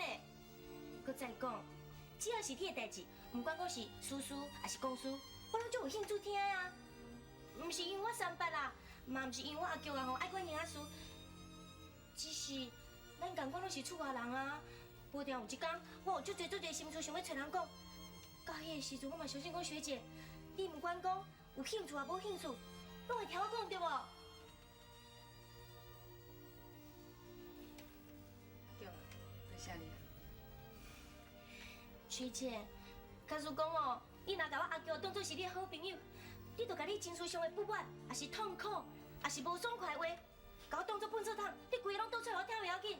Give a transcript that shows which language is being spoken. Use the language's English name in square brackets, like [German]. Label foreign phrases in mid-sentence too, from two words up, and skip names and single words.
[Min Nan Chinese] 搁再讲，只要是你的代志，不管我是私事还是公事，我拢足有兴趣听啊。唔是因为我三八啦，嘛唔是因为我阿舅啊吼爱管兄仔事，只是咱共款拢是厝外人啊。无定有一天，我有足侪心事想要找人讲。到迄个时阵，我嘛相信讲学姐，你不管讲有兴趣啊无兴趣，拢会听我讲对无？对啊，多谢你。学姐，假如讲哦，你若甲我阿舅当作是你的好朋友，你就甲你情绪上的不满，也是痛苦，也是无爽快的话，甲我当作粪扫桶，你规个拢倒出来我听袂要紧。